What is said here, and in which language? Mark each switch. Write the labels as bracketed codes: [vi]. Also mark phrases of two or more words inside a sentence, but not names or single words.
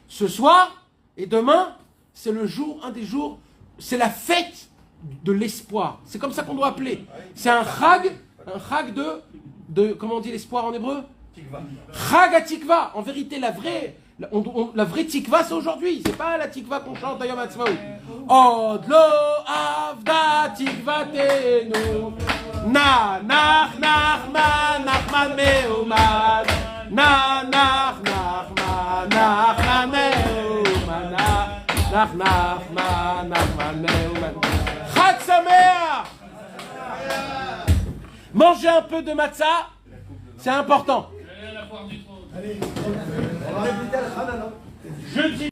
[fr] Ce soir et demain, c'est le jour, un des jours, c'est la fête de l'espoir. C'est comme ça qu'on doit appeler. C'est un chag de comment on dit l'espoir en hébreu? [he] חג התקווה. [fr] En vérité, la vraie tikva, c'est aujourd'hui. C'est pas la tikva qu'on chante à Yom Ha'atzmaut. [he] עוד לא אבדה תקוותנו. נ נח נחמן נחמן מאומד. נ נח נחמן נחמן מאומד. נח נחמן נחמן מאומד. חג שמח. [fr] Manger un peu de matzah, c'est important. Allez, on va répéter le Hanan.